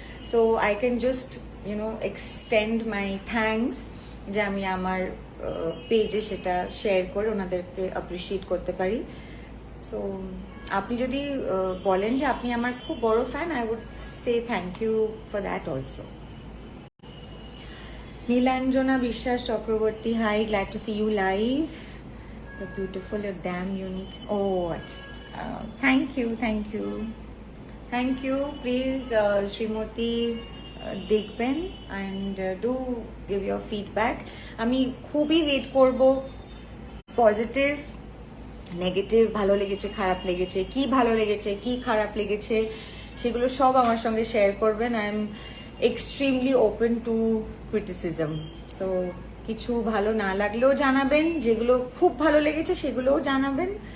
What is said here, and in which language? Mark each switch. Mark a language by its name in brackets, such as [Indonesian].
[English] so I can just extend my thanks [Bangla] যে আমি আমার পেজে সেটা শেয়ার করে ওনাদেরকে অ্যাপ্রিসিয়েট করতে পারি। সো আপনি যদি বলেন যে আপনি আমার খুব বড় fan, [English] I would say thank you for that also. Nilanjana Biswas Chakraborty, hi, glad to see you live, you're beautiful, you're damn unique. Oh, thank you, thank you, thank you. Please, Srimoti, [Bangla] দেখবেন [English] and do give your feedback. [Bangla] আমি খুবই wait করব positive, negative, ভালো লেগেছে, খারাপ লেগেছে, কি ভালো লেগেছে, কি খারাপ লেগেছে, সেগুলো সব আমার সঙ্গে শেয়ার করবেন। [English] I am extremely open to criticism. [Bangla] So কিছু ভালো না লাগলেও জানাবেন, যেগুলো খুব ভালো লেগেছে সেগুলোও জানাবেন।